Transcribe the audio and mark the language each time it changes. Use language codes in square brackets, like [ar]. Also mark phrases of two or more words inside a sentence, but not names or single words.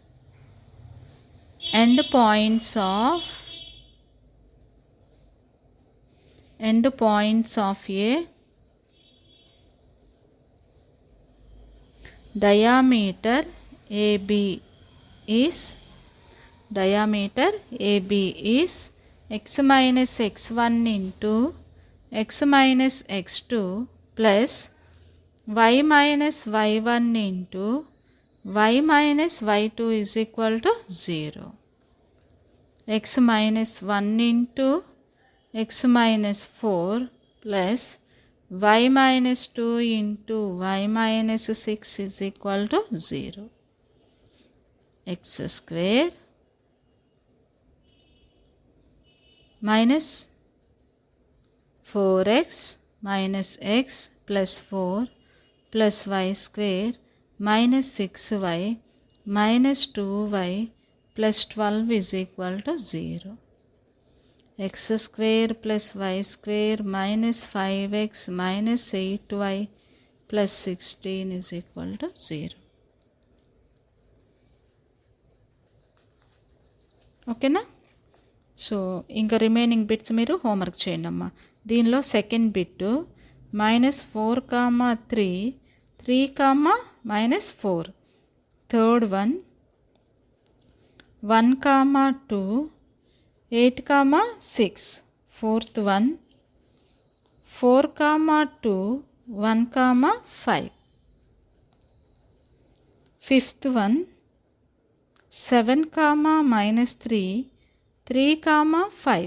[en] end points of a diameter AB is x minus x1 into x minus x2 plus y minus y1 into y minus y2 is equal to 0. x minus 1 into x minus 4 plus y minus 2 into y minus 6 is equal to 0. x square minus 4x minus x plus 4 plus y square minus 6y minus 2y plus 12 is equal to 0. x square plus y square minus 5x minus 8y plus 16 is equal to 0. [te] ఓకేనా? సో ఇంకా [en] remaining bits [te] మీరు హోంవర్క్ చేయండి అమ్మా. దీనిలో [en] second bit [te] -4,3 3, -4. [en] third one 1,2 8,6. fourth one 4,2 1,5. fifth one 7, -3, 3, 5.